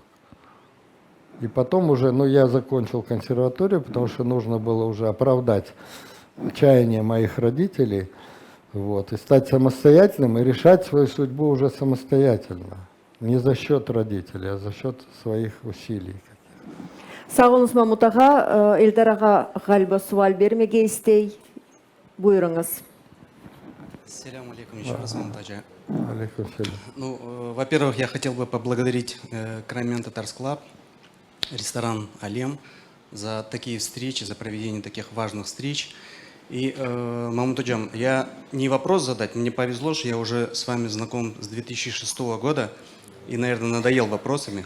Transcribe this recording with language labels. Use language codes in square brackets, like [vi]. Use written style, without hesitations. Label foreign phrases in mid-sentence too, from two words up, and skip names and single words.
[ru] И потом уже, я закончил консерваторию, потому что нужно было уже оправдать чаяния моих родителей. Вот, и стать самостоятельным и решать свою судьбу уже самостоятельно. Не за счет родителей, а за счет своих усилий. [crh] Sağ olunuz Mahmut ağa. Eldar ağa galiba sual vermeye istey. Buyurunuz. [ar] السلام عليكم [ru] еще раз, Mahmut Aja. [ar] عليكم سلام. [ru] Во-первых, я хотел бы поблагодарить Краймен Татарс Клаб, ресторан Алем за такие встречи, за проведение таких важных встреч. И, Mahmut Aja, я не вопрос задать, мне повезло, что я уже с вами знаком с 2006 года и, наверное, надоел вопросами.